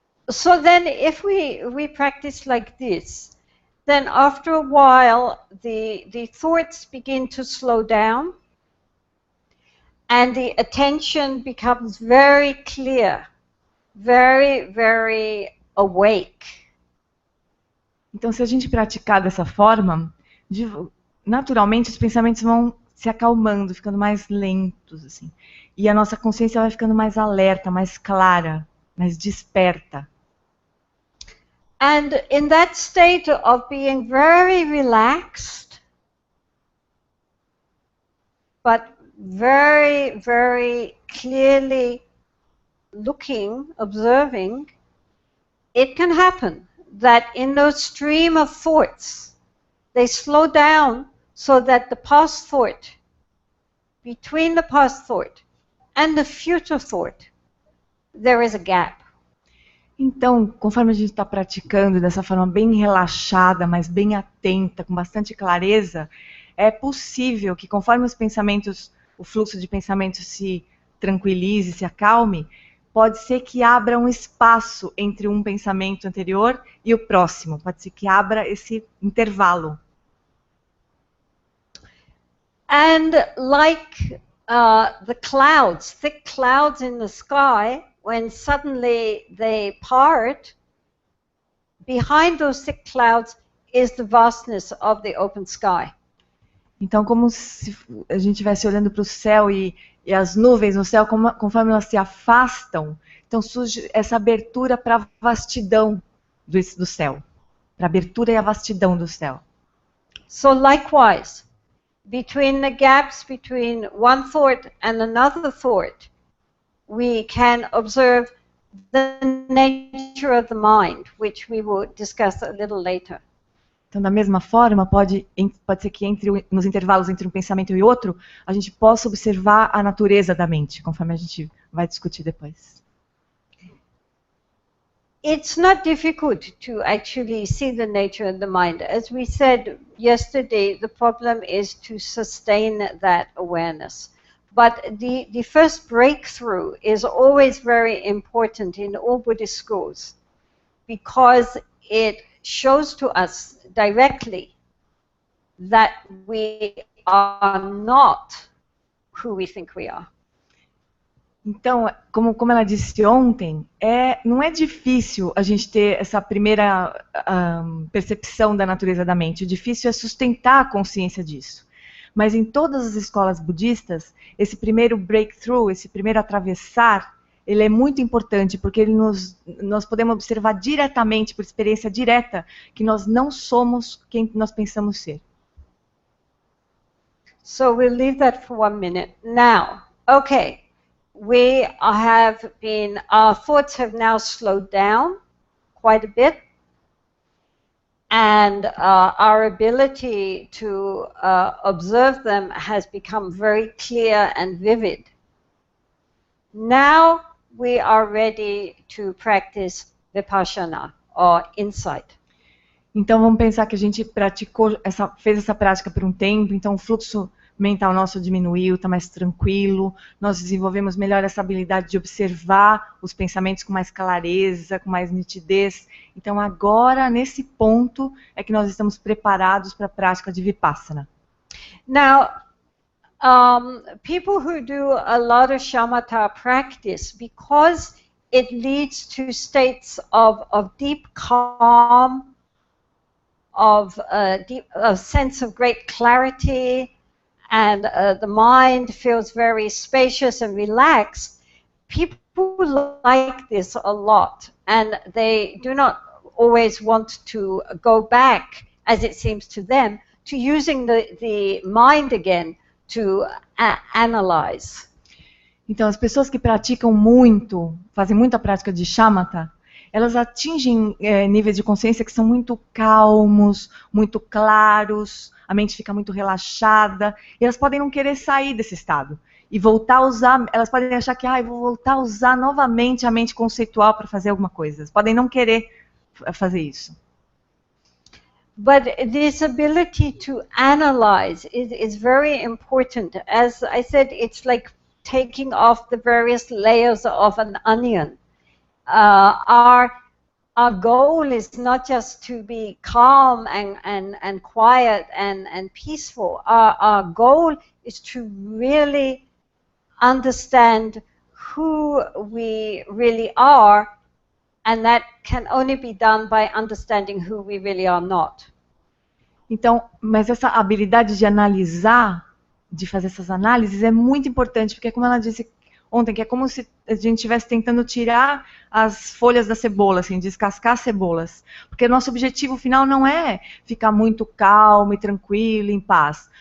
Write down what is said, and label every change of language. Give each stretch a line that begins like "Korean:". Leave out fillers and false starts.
English: So then if we practice like this, then after a while the thoughts begin to slow down and the attention becomes very clear, very, very awake.
Portuguese: Então se a gente praticar dessa forma, naturalmente os pensamentos vão se acalmando, ficando mais lentos, assim. E a nossa consciência vai ficando mais alerta, mais clara, mais desperta.
English: And in that state of being very relaxed, but very, very clearly looking, observing, it can happen that in those stream of thoughts, they slow down so that the past thought, between the past thought and the future thought, there is a gap.
Portuguese: Então, conforme a gente está praticando dessa forma bem relaxada, mas bem atenta, com bastante clareza, é possível que conforme os pensamentos, o fluxo de pensamentos se tranquilize, se acalme, pode ser que abra um espaço entre um pensamento anterior e o próximo. Pode ser que abra esse intervalo.
English: And like the clouds, thick clouds in the sky, when suddenly they part, behind those thick clouds is the vastness of the open sky.
Portuguese: Então, como se a gente estivesse olhando para o céu e as nuvens no céu, conforme elas se afastam, então surge essa abertura para a vastidão do céu. para a abertura e a vastidão do céu.
English: So likewise, between the gaps between one thought and another thought, we can observe the nature of the mind, which we will discuss a little later.
Portuguese: Então, da mesma forma, pode ser que nos intervalos entre um pensamento e outro, a gente possa observar a natureza da mente, conforme a gente vai discutir depois.
English: It's not difficult to actually see the nature of the mind. As we said yesterday, the problem is to sustain that awareness. But the first breakthrough is always very important in all Buddhist schools, because it shows to us directly that we are not who we think we are.
Portuguese: Então, como ela disse ontem, não é difícil a gente ter essa primeira percepção da natureza da mente. O difícil é sustentar a consciência disso. Mas em todas as escolas budistas, esse primeiro breakthrough, esse primeiro atravessar, ele é muito importante, porque nós podemos observar diretamente, por experiência direta, que nós não somos quem nós pensamos ser.
English: So we'll leave that for 1 minute. Now, okay, our thoughts have now slowed down quite a bit, and our ability to observe them has become very clear and vivid. Now we are ready to practice vipassana, or insight.
Portuguese: Então vamos pensar que a gente fez essa prática por um tempo, então o fluxo mental nosso diminuiu, está mais tranquilo, nós desenvolvemos melhor essa habilidade de observar os pensamentos com mais clareza, com mais nitidez. Então agora, nesse ponto, é que nós estamos preparados para a prática de vipassana.
English: Now, people who do a lot of shamatha practice, because it leads to states of deep calm, of a sense of great clarity, and the mind feels very spacious and relaxed. People like this a lot, and they do not always want to go back, as it seems to them, to using the mind again to analyze.
Portuguese: Então, as pessoas que praticam muito, fazem muita prática de shamatha, elas atingem níveis de consciência que são muito calmos, muito claros, a mente fica muito relaxada, e elas podem não querer sair desse estado. E voltar a usar, elas podem achar que vou voltar a usar novamente a mente conceitual para fazer alguma coisa. Elas podem não querer fazer isso.
English: But this ability to analyze is very important. As I said, it's like taking off the various layers of an onion. Our goal is not just to be calm and quiet and peaceful. Our goal is to really understand who we really are, and that can only be done by understanding who we really are not.
Portuguese: Então, mas essa habilidade de analisar, de fazer essas análises é muito importante, porque como ela disse ontem, que é como se a gente estivesse tentando tirar as folhas da cebola, assim, descascar as cebolas. Porque nosso objetivo final não é ficar muito calmo e tranquilo, em paz.